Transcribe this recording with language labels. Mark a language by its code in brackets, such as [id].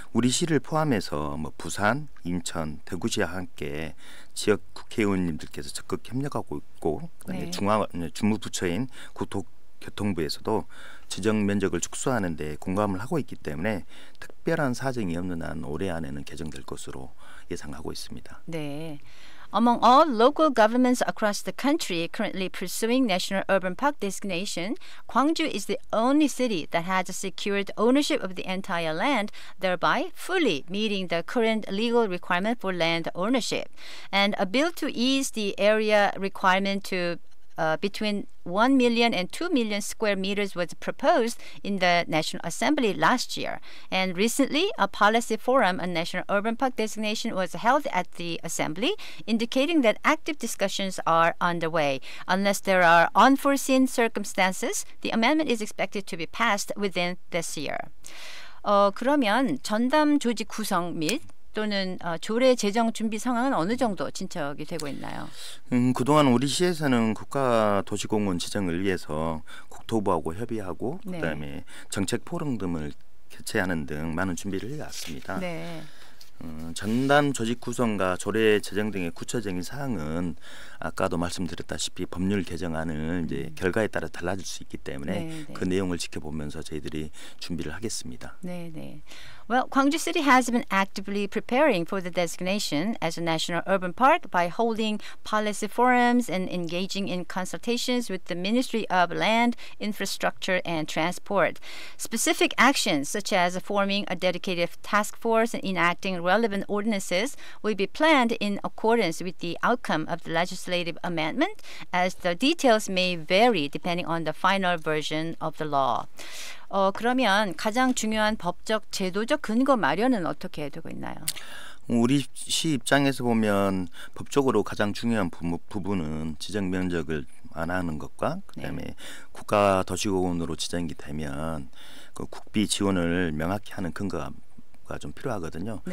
[ko] 우리 시를 포함해서 부산, 인천, 대구시와 함께 지역 국회의원님들께서 적극 협력하고 있고 그다음에 네. 주무부처인 국토교통부에서도 지정 면적을 축소하는 데 공감을 하고 있기 때문에 특별한 사정이 없는 한 올해 안에는 개정될 것으로 예상하고 있습니다. 네. [en] Among all local governments across the country currently pursuing National Urban Park designation, Gwangju is the only city that has secured ownership of the entire land, thereby fully meeting the current legal requirement for land ownership. And a bill to ease the area requirement to between 1 million and 2 million square meters was proposed in the National Assembly last year. And recently, a policy forum on National Urban Park designation was held at the Assembly, indicating that active discussions are underway. Unless there are unforeseen circumstances, the amendment is expected to be passed within this year. [ko] 그러면 전담 조직 구성 및 또는 조례 제정 준비 상황은 어느 정도 진척이 되고 있나요? 그동안 우리 시에서는 국가도시공원 지정을 위해서 국토부하고 협의하고 네. 그다음에 정책 포럼 등을 개최하는 등 많은 준비를 해왔습니다. 네. 전담 조직 구성과 조례 제정 등의 구체적인 사항은 아까도 말씀드렸다시피 법률 개정안은 이제 결과에 따라 달라질 수 있기 때문에 네. 그 내용을 지켜보면서 저희들이 준비를 하겠습니다. 네. [en] Well, Gwangju City has been actively preparing for the designation as a national urban park by holding policy forums and engaging in consultations with the Ministry of Land, Infrastructure and Transport. Specific actions such as forming a dedicated task force and enacting relevant ordinances will be planned in accordance with the outcome of the legislative amendment, as the details may vary depending on the final version of the law. [ko] 그러면 가장 중요한 법적 제도적 근거 마련은 어떻게 되고 있나요? 우리 시 입장에서 보면 법적으로 가장 중요한 부분은 지정 면적을 완화하는 것과 그다음에 국가도시공원으로 지정이 되면 그 국비 지원을 명확히 하는 근거가 좀 필요하거든요.